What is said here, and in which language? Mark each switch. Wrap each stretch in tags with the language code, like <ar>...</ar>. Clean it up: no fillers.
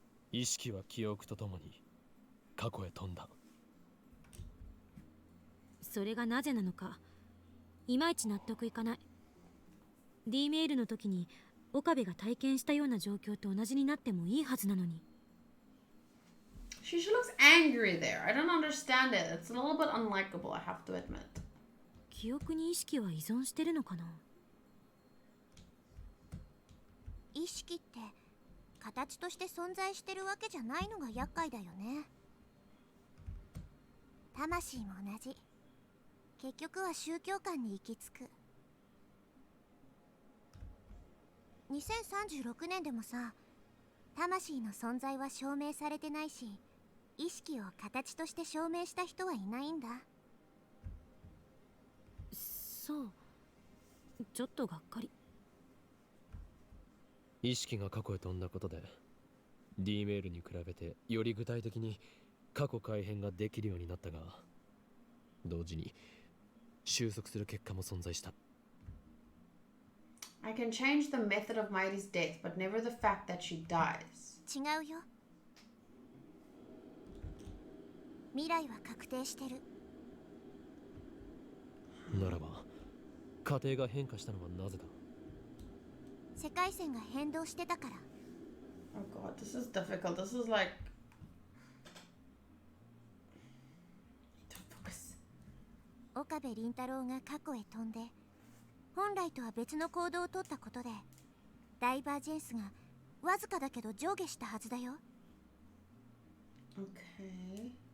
<ja>意識は記憶とともに過去へ飛んだ。それがなぜなのかいまいち納得いかない。 D メールの時に岡部が体験したような状況と同じになってもいいはずなのに。</ja> <en>She looks angry there. I don't understand it. It's a little bit unlikable, I have to admit.</en> <ja>記憶に意識は依存してるのかな。意識って形として存在してるわけじゃないのが厄介だよね。魂も同じ。結局は宗教観に行き着く。 2036年でもさ、魂の存在は証明されてないし、意識を形として証明した人はいないんだ。そう、ちょっとがっかり。意識が過去へ飛んだことで D メールに比べてより具体的に過去改変ができるようになったが、同時に収束する結果も存在した。</ja> <en>I can change the method of Mairi's death, but never the fact that she dies.</en> <ja>違うよ。未来は確定してる。ならば過程が変化したのはなぜだ。世界線が変動してたから。</ja> <en>Oh god, this is difficult. This is like...</en> <ja>岡部倫太郎が過去へ飛んで本来とは別の行動をとったことでダイバージェンスがわずかだけど上下したはずだよ。</ja> <en>Okay.</en>